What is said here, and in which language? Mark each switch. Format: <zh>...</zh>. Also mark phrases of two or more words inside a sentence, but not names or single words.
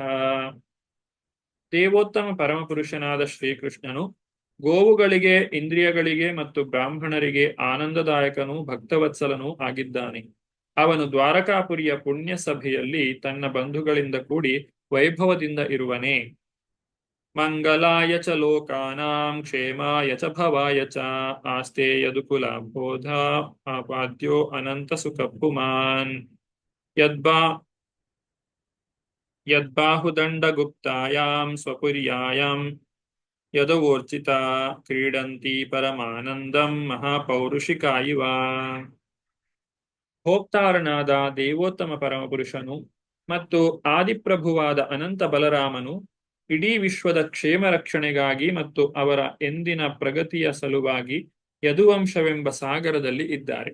<kn>ದೇವೋತ್ತಮ ಪರಮಪುರುಷನಾದ ಶ್ರೀಕೃಷ್ಣನು ಗೋವುಗಳಿಗೆ, ಇಂದ್ರಿಯಗಳಿಗೆ ಮತ್ತು ಬ್ರಾಹ್ಮಣರಿಗೆ ಆನಂದದಾಯಕನೂ ಭಕ್ತವತ್ಸಲನೂ ಆಗಿದ್ದಾನೆ. ಅವನು ದ್ವಾರಕಾಪುರಿಯ ಪುಣ್ಯ ಸಭೆಯಲ್ಲಿ ತನ್ನ ಬಂಧುಗಳಿಂದ ಕೂಡಿ ವೈಭವದಿಂದ ಇರುವನೇ.</kn> <sa>ಮಂಗಲಾಯ ಚ ಲೋಕಾನಾಂ ಕ್ಷೇಮಾಯ ಚ ಭವಾಯ ಚ ಆಸ್ತೆ ಯದುಕುಲಾಬೋಧ ಆಪಾದ್ಯೋ ಅನಂತ ಸುಖ ಪುಮಾನ್. ಯದ್ಬಾಹುದಂಡ ಗುಪ್ತಾಯಾಂ ಸ್ವಪುರ್ಯಾಯಾಂ ಯದವೋರ್ಚಿತ ಕ್ರೀಡಂತಿ ಪರಮಾನಂದಂ ಮಹಾಪೌರುಷಿಕಾ ಇವ.</sa> <kn>ಭೋಕ್ತಾರನಾದ ದೇವೋತ್ತಮ ಪರಮಪುರುಷನು ಮತ್ತು ಆದಿಪ್ರಭುವಾದ ಅನಂತ ಬಲರಾಮನು ಇಡೀ ವಿಶ್ವದ ಕ್ಷೇಮ ರಕ್ಷಣೆಗಾಗಿ ಮತ್ತು ಅವರ ಎಂದಿನ ಪ್ರಗತಿಯ ಸಲುವಾಗಿ ಯದುವಂಶವೆಂಬ ಸಾಗರದಲ್ಲಿ ಇದ್ದಾರೆ.</kn>